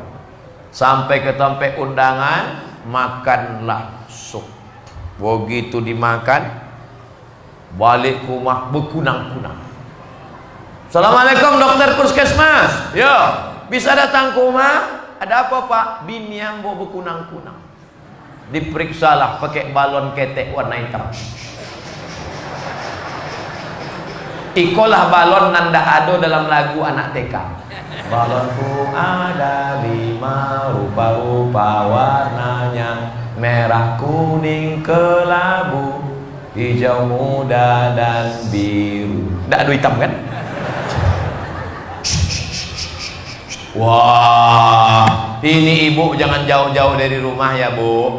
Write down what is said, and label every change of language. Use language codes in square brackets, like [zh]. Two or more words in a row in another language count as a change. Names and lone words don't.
[id] Sampai ke tempat undangan, makanlah sup. Begitu dimakan, balik ke rumah berkunang-kunang. Assalamualaikum dokter puskesmas. Yo, bisa datang ke rumah? Ada apa pak? [min] Bini ambo berkunang-kunang. Diperiksalah pakai balon ketek warna hitam. Ikolah balon nanda ado dalam lagu anak TK. [id] Balonku ada 5 rupa-rupa warnanya, merah, kuning, kelabu, hijau muda dan biru. Nggak ada hitam kan? Wah, ini ibu jangan jauh-jauh dari rumah ya bu.